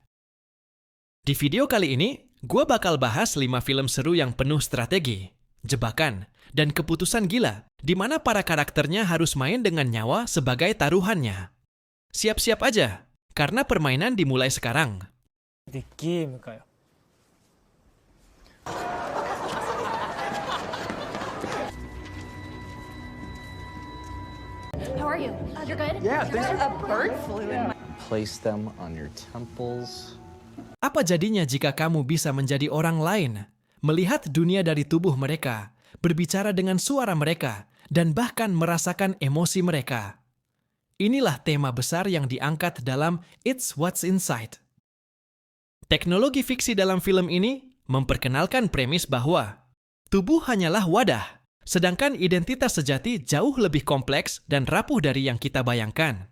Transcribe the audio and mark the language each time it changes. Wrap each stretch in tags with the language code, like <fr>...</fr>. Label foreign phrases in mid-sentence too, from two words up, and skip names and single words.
<id>Di video kali ini, gue bakal bahas 5 film seru yang penuh strategi, jebakan, dan keputusan gila, di mana para karakternya harus main dengan nyawa sebagai taruhannya. Siap-siap aja, karena permainan dimulai sekarang.</id> <ja>でゲームかよ。</ja> <en>How are you? You're good? Yeah, thanks for- A bird flew in my... Place them on your temples.</en> <id>Apa jadinya jika kamu bisa menjadi orang lain, melihat dunia dari tubuh mereka, berbicara dengan suara mereka, dan bahkan merasakan emosi mereka? Inilah tema besar yang diangkat dalam It's What's Inside. Teknologi fiksi dalam film ini memperkenalkan premis bahwa tubuh hanyalah wadah, sedangkan identitas sejati jauh lebih kompleks dan rapuh dari yang kita bayangkan.</id>